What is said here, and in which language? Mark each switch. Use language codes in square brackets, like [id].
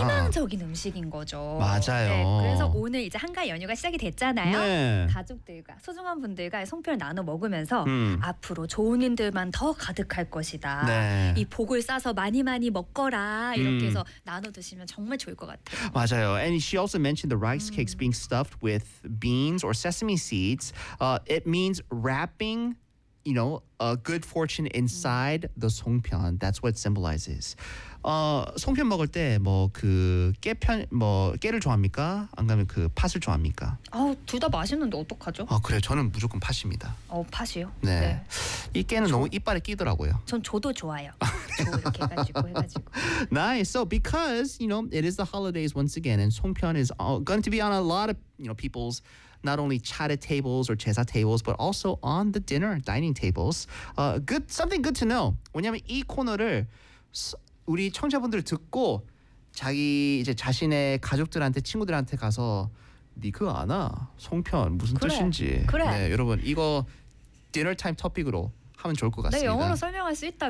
[ko] 희망적인 음식인 거죠. 네, 그래서 맞아요. 오늘 이제 한가위 연휴가 시작이 됐잖아요. 네. 가족들과 소중한 분들과 송편을 나눠 먹으면서 앞으로 좋은 일들만 더 가득할 것이다. 네. 이 복을 싸서 많이 많이 먹거라. 이렇게 해서 나눠 드시면 정말 좋을 것 같아요. 맞아요. [en] And she also mentioned the rice cakes being stuffed with beans or sesame seeds. It means wrapping, you know, a good fortune inside the 송편. That's what it symbolizes. [ko] 송편 먹을 때 뭐 그 깨편 뭐 깨를 좋아합니까? 안 그러면 그 팥을 좋아합니까? 아, 둘 다 맛있는데 어떡하죠? 아, 그래. 저는 무조건 팥입니다. 팥이요? 네. 네. 이 깨는 너무 이빨에 끼더라고요. 전 저도 좋아요. 이렇게 해가지고. [en] Nice. So because, you know, it is the holidays once again and 송편 is going to be on a lot of, you know, people's not only 차례 tables or 제사 tables but also on the dinner dining tables. Good something good to know. [ko] 왜냐면 이 코너를 우리 청자분들 듣고 자기 이제 자신의 가족들한테 친구들한테 가서 니크 아나 송편 무슨 그래, 뜻인지. 그래. 네, 여러분 이거 [en] dinner time topic [ko] 으로 하면 좋을 것 같습니다. 네, 영어로 설명할 수 있다.